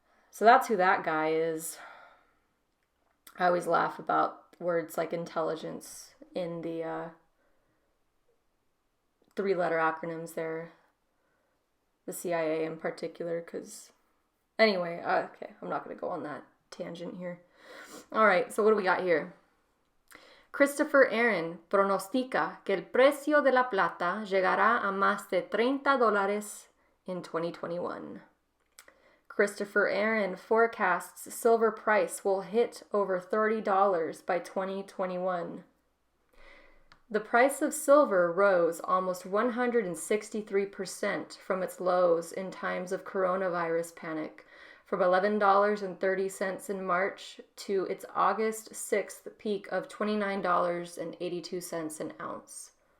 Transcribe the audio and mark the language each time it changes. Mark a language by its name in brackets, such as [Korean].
[English] So that's who that guy is. I always laugh about words like intelligence in the three-letter acronyms there, the CIA in particular, because anyway, okay, I'm not going to go on that tangent here. All right, so what do we got here? [Spanish] Christopher Aaron pronostica que el precio de la plata llegará a más de $30 [English] in 2021. Christopher Aaron forecasts silver price will hit over $30 by 2021. The price of silver rose almost 163% from its lows in times of coronavirus panic, from $11.30 in March to its August 6th peak of $29.82 an ounce.